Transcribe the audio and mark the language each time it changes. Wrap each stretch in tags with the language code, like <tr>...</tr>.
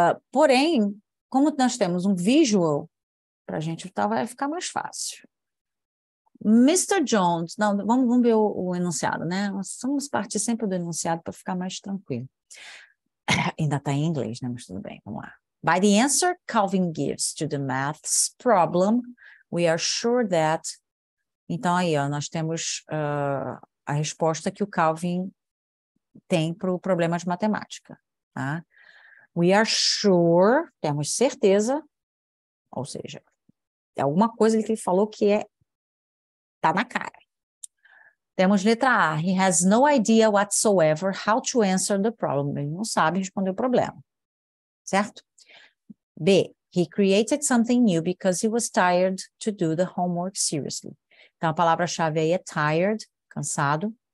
<pt>Porém, como nós temos um visual, para a gente vai ficar mais fácil. Mr. Jones, não, vamos ver o enunciado, né? Nós vamos partir sempre do enunciado para ficar mais tranquilo. Ainda está em inglês, né? Mas tudo bem, vamos lá.</pt> <en>By the answer Calvin gives to the maths problem, we are sure that...</en> <pt>Então, aí, ó, nós temos a resposta que o Calvin tem para o problema de matemática, tá?</pt> <en>We are sure,</en> <pt>temos certeza, ou seja, é alguma coisa que ele falou que tá na cara. Temos letra A,</pt> <en>he has no idea whatsoever how to answer the problem.</en> <pt>Ele não sabe responder o problema, certo?</pt> <en>B, he created something new because he was tired to do the homework seriously.</en> <pt>Então, a palavra-chave aí é tired, cansado.</pt>